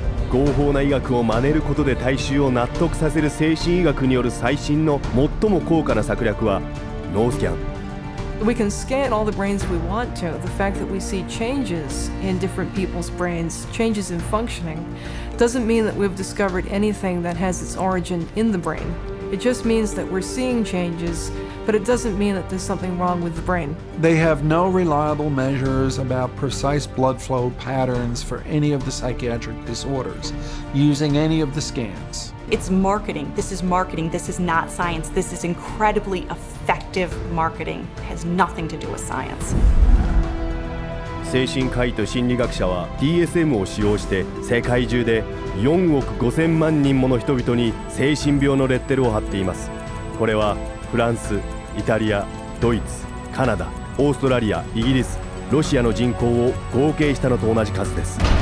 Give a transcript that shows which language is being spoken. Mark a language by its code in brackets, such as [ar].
[ja] 合法な医学を真似ることで大衆を納得させる精神医学による最新の最も高価な策略は脳スキャン。 [en] We can scan all the brains we want to. The fact that we see changes in different people's brains, changes in functioning, doesn't mean that we've discovered anything that has its origin in the brain. It just means that we're seeing changes, but it doesn't mean that there's something wrong with the brain. They have no reliable measures about precise blood flow patterns for any of the psychiatric disorders using any of the scans. It's marketing. This is marketing. This is not science. This is incredibly effective marketing. It has nothing to do with science. [ja] 精神科医と心理学者は DSM を使用して世界中で4億5000万人もの人々に精神病のレッテルを貼っています。これはフランス、イタリア、ドイツ、カナダ、オーストラリア、イギリス、ロシアの人口を合計したのと同じ数です。